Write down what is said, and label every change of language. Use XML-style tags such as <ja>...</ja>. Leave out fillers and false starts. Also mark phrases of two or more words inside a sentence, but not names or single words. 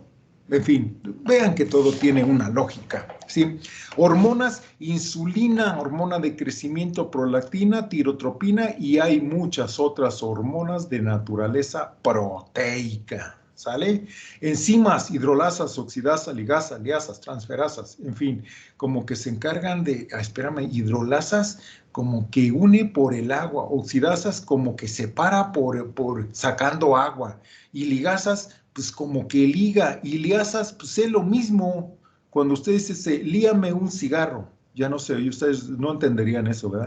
<es>En fin, vean que todo tiene una lógica, ¿sí? Hormonas, insulina, hormona de crecimiento, prolactina, tirotropina y hay muchas otras hormonas de naturaleza proteica, ¿sale? Enzimas, hidrolasas, oxidasas, ligasas, liasas, transferasas, en fin, como que se encargan de, espérame, hidrolasas como que une por el agua, oxidasas como que separa por sacando agua, y ligasas, pues como que liga, y liasas, pues es lo mismo. Cuando usted dice, líame un cigarro, ya no sé, y ustedes no entenderían eso, ¿verdad?</es>